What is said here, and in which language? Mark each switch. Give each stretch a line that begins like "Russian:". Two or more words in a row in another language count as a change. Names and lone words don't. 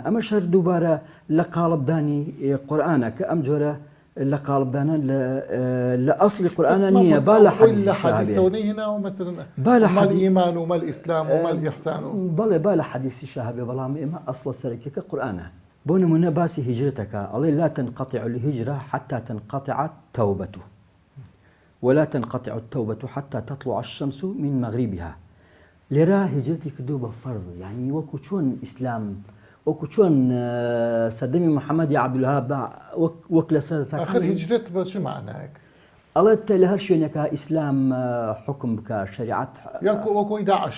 Central Kurdish: ئەمە شەر دووبارە لە قاڵبدانی قورئانە کە ئەم جۆرە لە قاڵبدانە لە ئەسڵی قورئانە نییە. با لە حەدیثەوەی هێناوە مەسەڵەن مەل ئیمان و مەل ئیسلام و مەل ئیحسان و بەڵێ با لە حەدیثی شەهابێ، بەڵام ئێمە ئەسڵە سەرەکیەکە قورئانە. بۆ نمونە باسی هیجرەتەکە، ئەڵێ
Arabic: لا تنقطع الهجرة حتى تنقطع التوبة ولا تنقطع التوبة حتى تطلع الشمس من مغربها.
Central Kurdish: لێرە هیجرەتی کردو بە فەرض، یعنی وەکو چۆن ئیسلام، وەکو چۆن سەردەمی محەممەدی عەبدولوهاب وەک لە سەرەتاکان هیجرەت بە چ معنایەک؟ ئەڵێت لە هەر شوێنێکە ئیسلام حکم بکە، شەریعەت وەکۆی داعش،